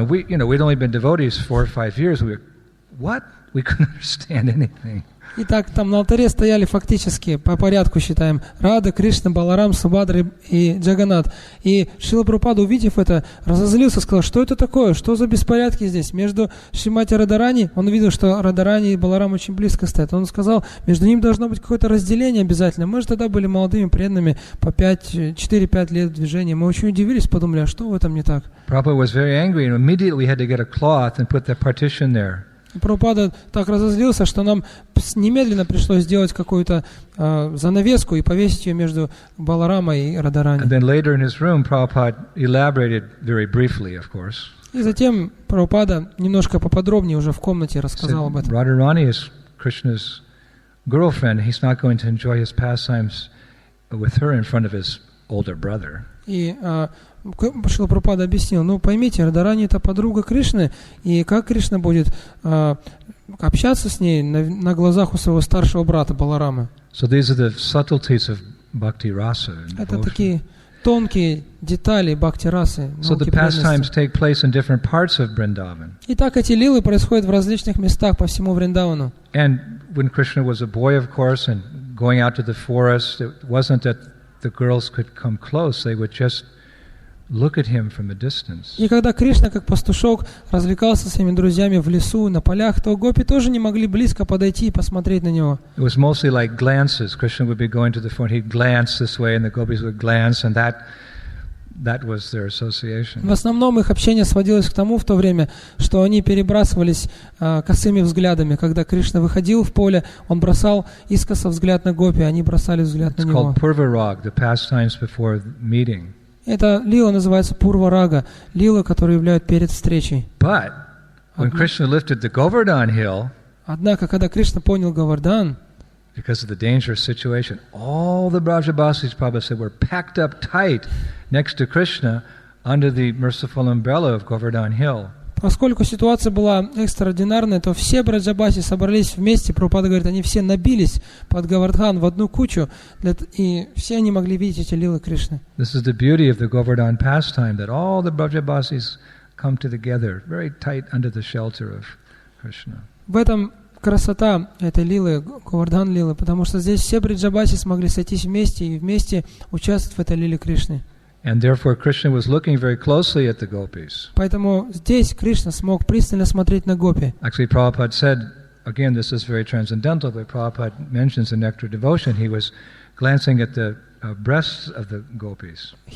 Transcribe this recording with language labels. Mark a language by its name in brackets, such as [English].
[English] And we'd only been devotees 4 or 5 years. What? We couldn't understand anything. [Russian] Итак, там на алтаре стояли фактически, по порядку считаем, Рада, Кришна, Баларам, Субхадра и Джаганнат. И Шрила Прабхупада, увидев это, разозлился, сказал: что это такое, что за беспорядки здесь? Между Шримати Радхарани, он увидел, что Радхарани и Баларам очень близко стоят. Он сказал, между ними должно быть какое-то разделение обязательно. Мы же тогда были молодыми, преданными, по 4-5 лет в движении. Мы очень удивились, подумали, а что в этом не так? [English] Prabhupada was very angry, and immediately we had to get a cloth and put the partition there. [Russian] Прабхупада так разозлился, что нам немедленно пришлось сделать какую-то занавеску и повесить ее между Баларамой и Радхарани. [English] And then later in his room, Prabhupada elaborated very briefly, of course. [Russian] И затем Прабхупада немножко поподробнее уже в комнате рассказал об этом. [English] Radharani is Krishna's girlfriend. He's not going to enjoy his pastimes with her in front of his older brother. [Russian] И Шрила Прабхупада объяснил, поймите, Радхарани это подруга Кришны, и как Кришна будет общаться с ней на глазах у своего старшего брата Баларама. [English] So these are the subtleties of bhakti rasa. [Russian] Это такие тонкие детали бхакти-расы. [English] So the pastimes take place in different parts of Vrindavan. [Russian] Итак, эти лилы происходят в различных местах по всему Вриндавану. [English] And when Krishna was a boy, of course, and going out to the forest, it wasn't that the girls could come close; they would just look at him from a distance. [Russian] И когда Кришна, как пастушок, развлекался со своими друзьями в лесу, на полях, то гопи тоже не могли близко подойти и посмотреть на него. [English] It was mostly like glances. Krishna would be going to the front, he'd glance this way, and the gopis would glance, and that was their association. [Russian] В основном их общение сводилось к тому в то время, что они перебрасывались косыми взглядами. Когда Кришна выходил в поле, он бросал искоса взгляд на гопи, они бросали взгляд на него. [English] It's called Purvarag, the pastimes before meeting. [Russian] Эта лила называется Пурварага, лила, которую являют перед встречей. [English] But when Krishna lifted the Govardhan hill, [Russian] однако, когда Кришна понял Говардан, [English] because of the dangerous situation, all the Brajabasis, Prabhupada said, were packed up tight next to Krishna under the merciful umbrella of Govardhan hill. [Russian] Поскольку ситуация была экстраординарная, то все Браджабаси собрались вместе. Прабхупада говорит, они все набились под Говардхан в одну кучу, и все они могли видеть эти лилы Кришны. [English] This is the beauty of the Govardhan pastime, that all the Brajabasis come together, very tight under the shelter of Krishna. [Russian] В этом красота этой лилы, Говардхан лилы, потому что здесь все Браджабаси смогли сойтись вместе и вместе участвовать в этой лиле Кришны. [English] And therefore Krishna was looking very closely at the gopis. [Russian] Поэтому здесь Кришна смог пристально смотреть на гопи. [English] Actually, Prabhupada said, again, this is very transcendental, but Prabhupada mentions in Nectar Devotion, he was glancing at the breasts of the gopis.